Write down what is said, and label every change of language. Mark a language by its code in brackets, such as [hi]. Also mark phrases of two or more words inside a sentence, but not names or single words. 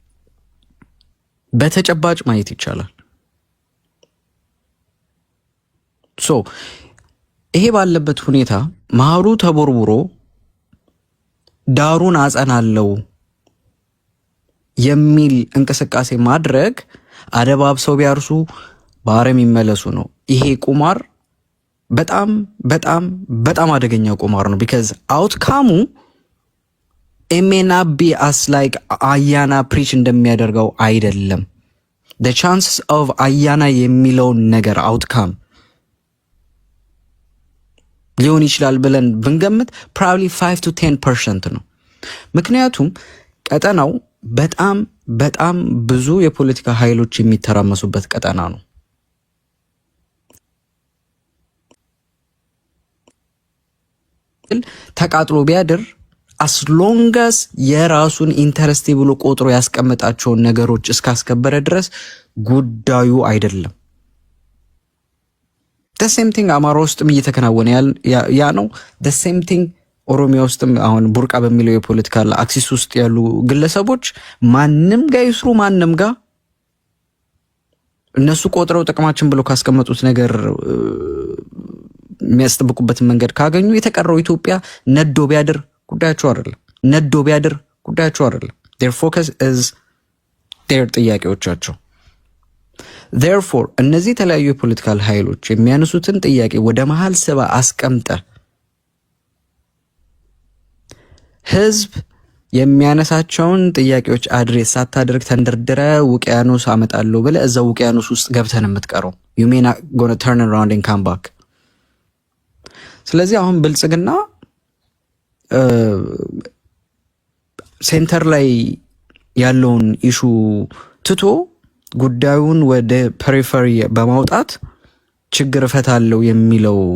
[am] በተጨባጭ ማየት ይቻላል። ይሄ ባለበት ሁኔታ መሃሉ ተቦርቡሮ ዳሩን አጸናለው የሚል እንቅስቃሴ ማድረግ አደባብሰው ቢያርሱ ባረም ይመለሱ ነው። ይሄ ቁማር በጣም አደገኛ ቁማር ነው። [en] because outcome may not be as like [am] አያና ፕሪች እንደሚያደርገው አይደለም። [en] the chances of [am] አያና የሚለው ነገር outcome ሊሆን ይችላል ብለን ብንገምት probably 5 to 10% ነው። ምክንያቱም ቀጠናው በጣም በጣም ብዙ የፖለቲካ ኃይሎች የሚተራመሱበት ቀጠና ነው። ተቃጥሎ ቢያድር [en] as long as [am] የራሱን ኢንተረስት ብሎ ቆጥሮ ያስቀመጣቸውን ነገሮች እስካስከበረ ድረስ ጉዳዩ አይደለም። [en] the same thing [am] አማራ ውስጥም እየተከናወነ ያ ነው። [en] the same thing [am] ኦሮሚያ ውስጥም አሁን ቡርቃ በሚለው [en] political axis [am] ውስጥ ያሉ ግለሰቦች ማንም ጋር ይስሩ ማንም ጋር እነሱ ቆጥረው ጥቅማችን ብለው ካስቀመጡት ነገር የሚያስጠብቁበትን መንገድ ካገኙ የተቀረው ኢትዮጵያ ነዶ ቢያድር ጉዳያቸው አይደለም። ነዶ ቢያድር ጉዳያቸው አይደለም። [en] their focus is their [am] ጥያቄዎቻቸው። therefore እነዚህ የተለያዩ የፖለቲካል ኃይሎች የሚያነሱትን ጥያቄ ወደ መሃል ስባ አስቀምጠ ህዝብ የሚያነሳቸውን ጥያቄዎች አድሬስ ሳታደርግ ተንደርድረ ውቅያኖስ አመጣለሁ ብለ እዛው ውቅያኖስ ውስጥ ገብተን የምትቀረው [en] you may not gonna turn around and come back። [am] ስለዚህ አሁን ብልጽግና ሴንተር ላይ ያለውን ኢሹ ትቶ ጉዳዩን ወደ ፐሪፈሪ በማውጣት ችግር ፈታለው የሚለው